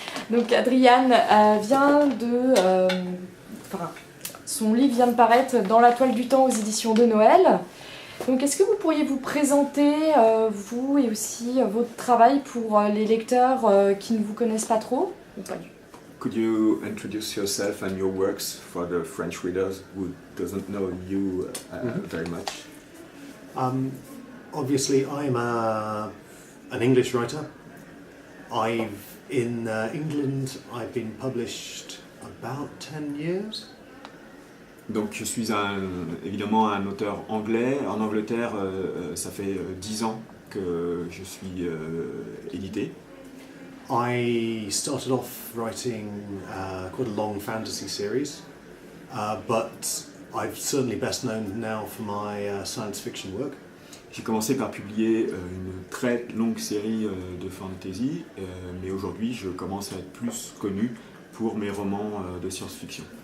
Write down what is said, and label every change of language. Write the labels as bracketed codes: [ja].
[fr] Donc Adrian vient de... son livre vient de paraître dans la toile du temps aux éditions de Noël. Donc est-ce que vous pourriez vous présenter, vous et aussi votre travail pour les lecteurs qui ne vous connaissent pas trop ou pas du tout? [en] Could you introduce yourself and your works for the French readers who doesn't know you very much? Obviously, I'm an English writer. In England, I've been published about 10 years. [fr] Donc je suis évidemment un auteur anglais. En Angleterre, ça fait 10 ans que je suis édité. [en] I started off writing quite a long fantasy series, but I'm certainly best known now for my science fiction work. [fr] J'ai commencé par publier une très longue série de fantasy, mais aujourd'hui je commence à être plus connu pour mes romans de science-fiction.